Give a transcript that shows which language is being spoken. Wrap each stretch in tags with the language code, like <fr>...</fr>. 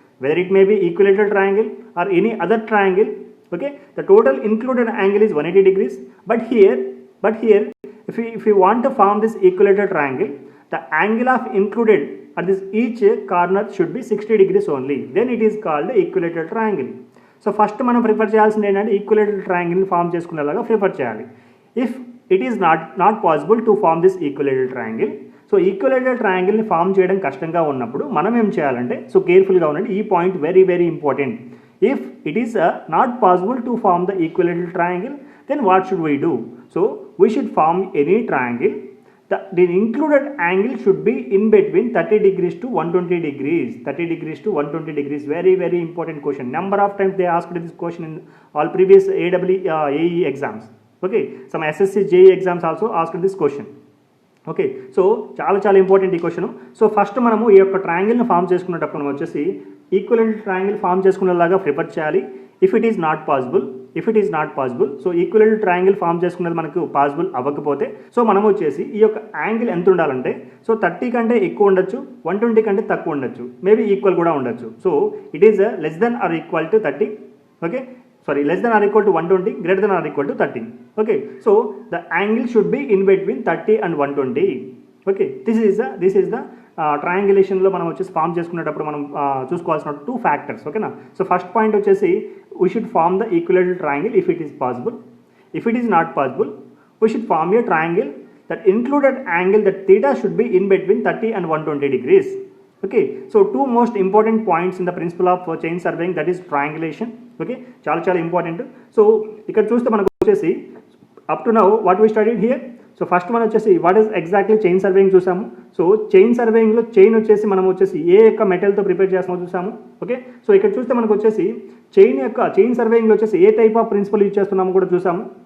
<en>Whether it may be equilateral triangle or any other triangle, okay, the total included angle is 180 degrees. But here if we want to form this equilateral triangle, the angle of included at this each corner should be 60 degrees only, then it is called equilateral triangle.</en> <te>So first మనం prefer చేయాల్సింది ఏంటంటే equilateral ట్రయాంగిల్ని form చేసుకునేలాగా prefer చేయాలి.</te> <en>if it is not possible to form this equilateral triangle,</en> <te>so equilateral ట్రయాంగిల్ని form చేయడం కష్టంగా ఉన్నప్పుడు మనం ఏం చేయాలంటే, సో కేర్ఫుల్గా ఉండండి, ఈ point very very important.</te> <en>If it is not possible to form the equilateral triangle, then what should we do? So we should form any triangle. The included angle should be in between 30 degrees to 120 degrees. 30 degrees to 120 degrees. Very very important question. Number of times they asked this question in all previous AE exams. Okay, some SSC JE exams also asked this question.</en> <te>Okay, so చాలా important ఈ question. So first మనము ఈ యొక్క ట్రయాంగిల్ని form చేసుకునేటప్పుడు మనం వచ్చేసి equivalent triangle form చేసుకునేలాగా prefer చేయాలి.</te> <en>if it is not possible,</en> <te>so equivalent triangle form చేసుకునేది మనకు పాసిబుల్ అవ్వకపోతే, సో మనం వచ్చేసి ఈ యొక్క యాంగిల్ ఎంత ఉండాలంటే, సో 30 కంటే ఎక్కువ ఉండొచ్చు, 120 కంటే తక్కువ ఉండొచ్చు, మేబీ ఈక్వల్ కూడా ఉండొచ్చు.</te> <en>So it is less than or equal to 30. Okay, less than or equal to 120, greater than or equal to 30. Okay, so the angle should be in between 30 and 120. Okay, this is the</en> <te>ట్రయాంగిలేషన్లో మనం వచ్చేసి form చేసుకునేటప్పుడు మనం చూసుకోవాల్సిన 2 factors. ఓకేనా?</te> <en>So first point వచ్చేసి we should form the equilateral triangle if it is possible. If it is not possible, we should form a triangle that included angle that theta should be in between 30 and 120 degrees. Okay, so 2 most important points in the principle of chain surveying, that is triangulation.</en> <te>Okay, చాలా important. So ఇక్కడ చూస్తే మనకు వచ్చేసి</te> <en>Up to now what we studied here.</en> <te>So first మనం వచ్చేసి what is exactly chain surveying చూసాము. So chain సర్వేయింగ్లో chain వచ్చేసి మనం వచ్చేసి ఏ యొక్క మెటల్తో ప్రిపేర్ చేస్తామో చూసాము. ఓకే, సో ఇక్కడ చూస్తే మనకు వచ్చేసి చైన్ సర్వేయింగ్లో వచ్చేసి ఏ టైప్ ఆఫ్ ప్రిన్సిపల్ యూజ్ చేస్తున్నామో కూడా చూసాము.</te>